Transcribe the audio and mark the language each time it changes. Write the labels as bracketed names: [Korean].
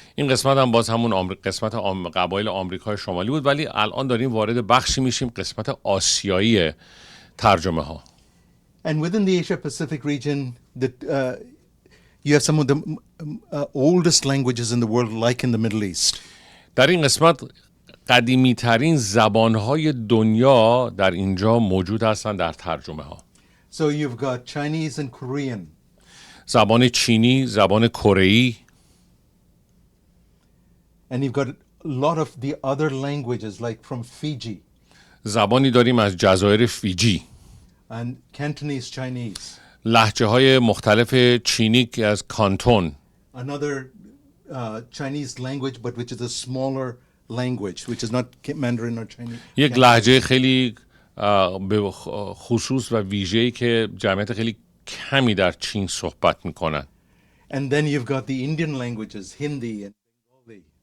[Persian] این قسمت هم باز همون قسمت قبایل آمریکای شمالی بود، ولی الان داریم وارد بخشی میشیم قسمت آسیایی ترجمه ها. [English] And within the Asia Pacific region, you have some of the oldest languages in the world, like in the Middle East. [Persian] در این قسمت قدیمی ترین زبانهای دنیا در اینجا موجود هستند در ترجمه ها. [English] So you've got Chinese and Korean. [Persian] زبان چینی، زبان کره‌ای. [English] And you've got a lot of the other languages, like from Fiji. [Persian] زبانی داریم از جزایر فیجی. [English] and Cantonese Chinese. [Persian] لهجه های مختلف چینی که از کانتون. [English] Another Chinese language, but which is a smaller language, which is not Mandarin or Chinese. [Persian] یک لهجه خیلی به خصوص و ویژه‌ای که جمعیت خیلی کمی در چین صحبت میکنن. [English] And then you've got the Indian languages, Hindi and Bengali.